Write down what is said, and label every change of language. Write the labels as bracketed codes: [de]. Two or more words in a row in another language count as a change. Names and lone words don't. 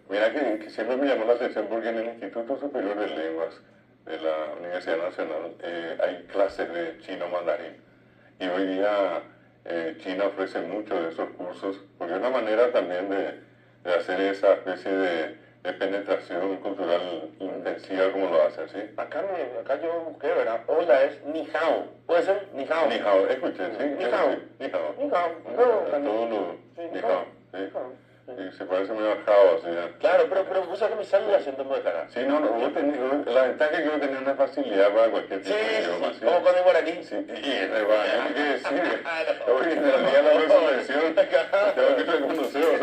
[es] Mira que siempre me llamó la atención porque en el Instituto Superior de Lenguas de la Universidad Nacional hay clases de chino mandarín. Y hoy día China ofrece muchos de esos cursos porque es una manera también de hacer esa especie de penetración cultural intensiva como lo hace, ¿sí? Acá yo busqué, ¿verdad? Hola es [zh] ni hao. [es] ¿Puede ser? [zh] Ni hao. Ni hao, escuché, sí. Ni hao. Ni hao. Ni hao. [es] Todo lo... [zh] Ni hao. [es] Sí, se parece muy a Jao, así ya. Claro, pero vos sabés que me sale el acento Mojara. Sí, la ventaja es que yo tenía una facilidad para cualquier tipo de idioma. Sí, como con el guaraní. Sí, y el guaraní, ¿qué decir? Hoy en el día de la resurrección, tengo que reconocer, o sea,